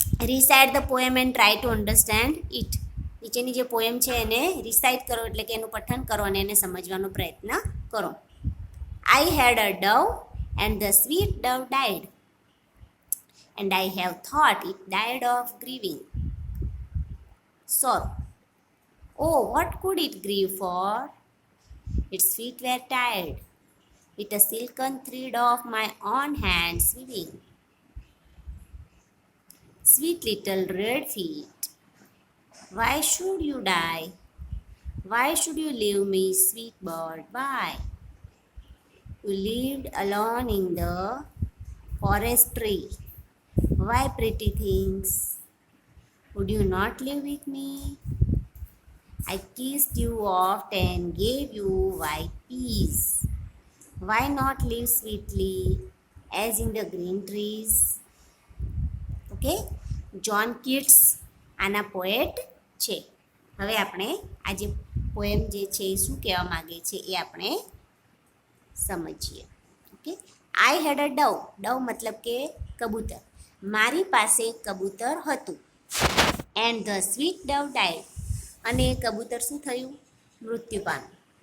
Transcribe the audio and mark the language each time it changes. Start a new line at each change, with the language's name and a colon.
English: Recite the poem and try to understand it.
Gujarati: નીચેની જે poem છે એને રિસાઇટ કરો એટલે કે એનું પઠન કરો અને એને સમજવાનો પ્રયત્ન કરો.
English: I had a dove and the sweet dove died, and I have thought it died of grieving sorrow. Oh, what could it grieve for? Its feet were tired, with a silken thread of my own hands weaving. Sweet little red feet, why should you die? Why should you leave me, sweet bird? Why? You lived alone in the forest tree. Why, pretty things, would you not live with me? I kissed you oft and gave you white peas. Why not live sweetly as in the green trees?
Gujarati: Okay, John kits આના poet છે. હવે આપણે આ જે poem જે છે એ શું કહેવા માગે છે એ આપણે સમજીએ. ઓકે,
English: I had a dove.
Gujarati: ડવ મતલબ કે કબૂતર. મારી પાસે કબૂતર હતું.
English: and the sweet dove died,
Gujarati: અને એ કબૂતર શું થયું? મૃત્યુ પામ્યું.